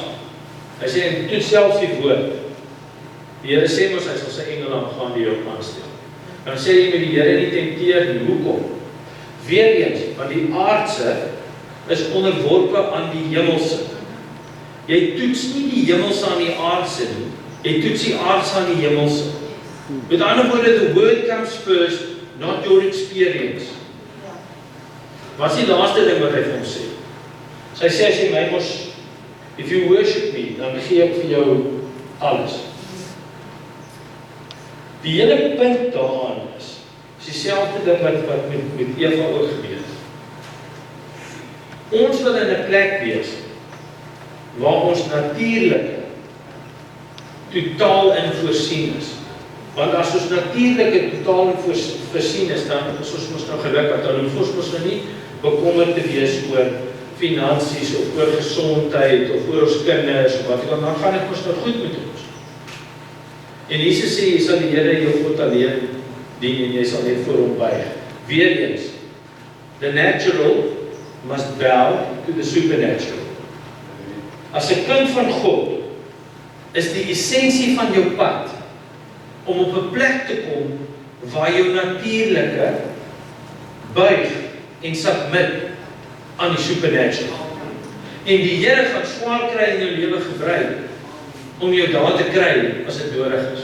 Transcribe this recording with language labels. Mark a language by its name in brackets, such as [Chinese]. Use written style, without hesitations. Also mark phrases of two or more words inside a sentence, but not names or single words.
[Afrikaans] Hy sê, en toets selfs die woord. Die Here sê mos, hy sal sy engele aangaan die jou aanstel. Dan sê jy met die Here nie tenteer nie, hoekom? Weereens, want die aardse is onderworpe aan die hemelse. Jy toets nie die hemelse aan die aardse nie, jy toets die aardse aan die hemelse. Met ander woorde, [English] the word comes first, not your experience. [Afrikaans] Wat is die laaste ding wat hy vir hom sê? Sy sê, as jy my mos, [English] if you worship me, [Afrikaans] dan gee ek vir jou alles. Die hele punt daaraan is dieselfde ding wat met Eva ook gebeur het. Ons wil in 'n plek wees waar ons natuurlike totaal in voorsien is. Want as ons natuurlike totaal in voorsien is, dan is ons mos nou gelukkig, dan hoef ons mos nou nie bekommerd te wees oor finansies of oor gesondheid of oor ons kinders of wat, dan gaan dit mos nou goed met ons. En Jesus sê, jy sal die Here jou God alleen dien en jy sal net voor hom buig. Weereens, [English] the natural must bow to the supernatural. [Afrikaans] As 'n kind van God, is die essensie van jou pad om op 'n plek te kom waar jou natuurlike buig en submit aan die supernatural. En die Here gaan swaar kry in jou lewe gebruik om jou daar te kry as dit nodig is.